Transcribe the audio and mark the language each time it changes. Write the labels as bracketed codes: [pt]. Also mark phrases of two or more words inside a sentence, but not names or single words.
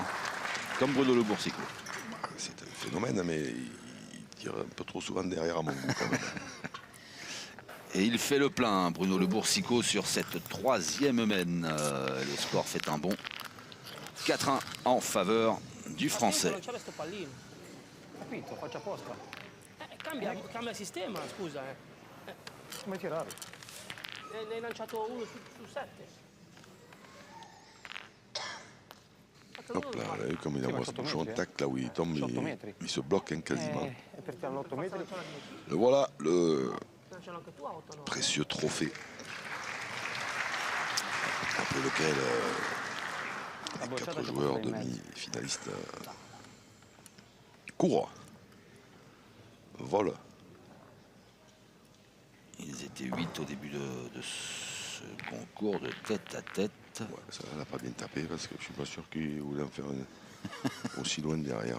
[fr] Comme Bruno Le Boursicot. C'est un phénomène, mais il tire un peu trop souvent derrière à mon goût quand même. Et il fait le plein, Bruno Le Boursicot, sur cette troisième mène. Le score fait un bond. 4-1 en faveur du Français. [it] Non c'era sto pallino. Capito, faccio apposta. Cambia sistema, scusa. Come tirare? Ne hai lanciato uno su 7. [fr] Hop là, vous avez vu comme il envoie ce [it] sotto [fr] bouchon, [it] metri, [fr] tac, là où il tombe, [it] Sotto metri. [fr] il se bloque hein, quasiment. [it] E perché all'8 metri? [fr] Le voilà, le [it] Lancialo anche tu a 8 no? [fr] précieux trophée. Après lequel [it] La [fr] les [it] bocciata [fr] 4 [it] ci [fr] joueurs [it] porta in mezzo. [fr] demi-finalistes courent, volent. Ils étaient 8 au début de ce concours de tête à tête. Ouais, ça, elle n'a pas bien tapé parce que je suis pas sûr qu'il voulait en faire aussi loin derrière.